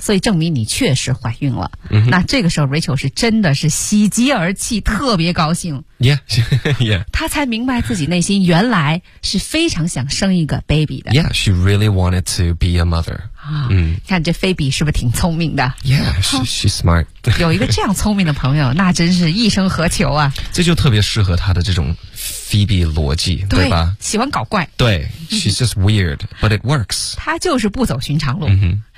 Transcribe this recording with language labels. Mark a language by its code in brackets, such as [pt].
[zh] 所以证明你确实怀孕了、 mm-hmm. 那这个时候 Rachel 是真的是喜极而泣，特别高兴。 [en] Yeah, yeah. [zh] 他才明白自己内心原来是非常想生一个 baby 的。 [en] Yeah, she really wanted to be a mother. [zh] 看这菲比是不是挺聪明的。 [en] Yeah, she's smart. [zh] 有一个这样聪明的朋友，那真是一生何求啊。这就特别适合他的这种Phoebe 逻辑对吧，喜欢搞怪， [en] 对 She's just weird, but it works. [zh] 她就是不走寻常路、 mm-hmm.